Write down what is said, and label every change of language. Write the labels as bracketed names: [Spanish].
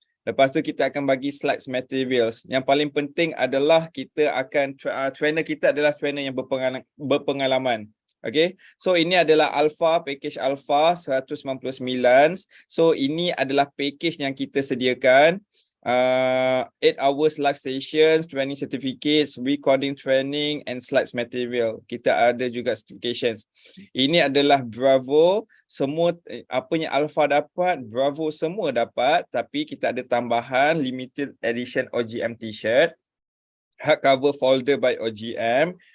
[Malay] Lepas tu kita akan bagi slides materials. Yang paling penting adalah kita akan trainer kita adalah trainer yang berpengalaman. Okay, so ini adalah Alpha, package Alpha 199. So ini adalah package yang kita sediakan. [English] 8 hours live sessions, training certificates, recording training and slides material. [Malay] Kita ada juga certifications. Ini adalah Bravo. Semua apa yang Alpha dapat, Bravo semua dapat. Tapi kita ada tambahan limited edition OGM t-shirt. [English] Hardcover folder by OGM.